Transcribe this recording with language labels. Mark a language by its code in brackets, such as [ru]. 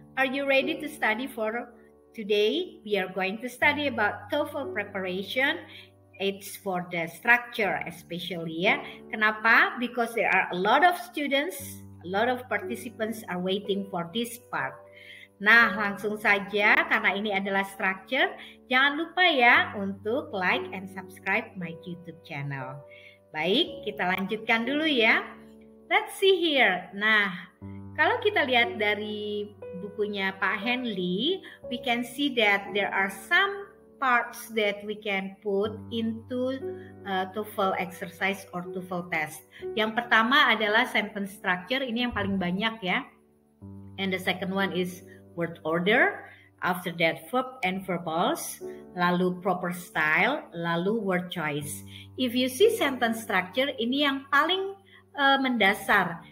[en] Are you ready to study for today? We are going to study about TOEFL preparation. It's for the structure especially ya. [id] Kenapa? [en] Because there are a lot of students, a lot of participants are waiting for this part. [id] Nah, langsung saja karena ini adalah structure, jangan lupa ya untuk [en] like and subscribe my YouTube channel. [id] Baik, kita lanjutkan dulu ya. [en] Let's see here. [id] Nah, kalau kita lihat dari bukunya [en] Pak Henley, we can see that there are some parts that we can put into TOEFL exercise or TOEFL test. [id] Yang pertama adalah sentence structure, ini yang paling banyak ya. [en] And the second one is word order, after that verb and verbals, [id] lalu [en] proper style, lalu word choice. If you see [id] sentence structure, ini yang paling mendasar.